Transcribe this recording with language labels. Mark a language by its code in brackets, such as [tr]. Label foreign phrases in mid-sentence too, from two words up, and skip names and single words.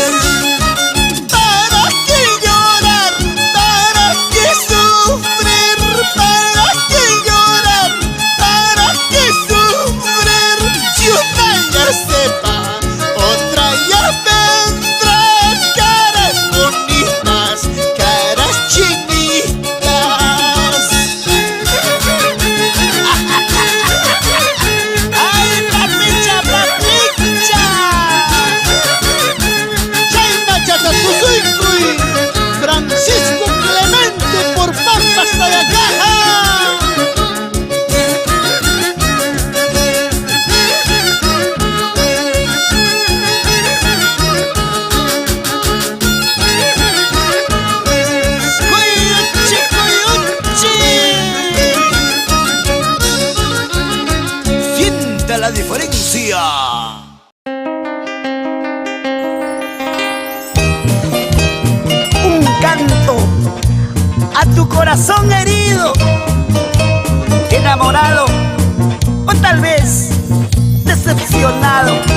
[es] ¿Para qué llorar? ¿Para qué sufrir? ¿Para qué llorar? ¿Para qué sufrir? Si una ya sepa, otra ya vendrá. Caras bonitas, caras chinitas. ¡Ay, papicha, papicha! Chayna Chacatuzuicuy, Francisco Clemente por Pampas Tayacaja. ¡Cuyuchi, cuyuchi! Sienta la diferencia. Un canto a tu corazón herido, enamorado o tal vez decepcionado.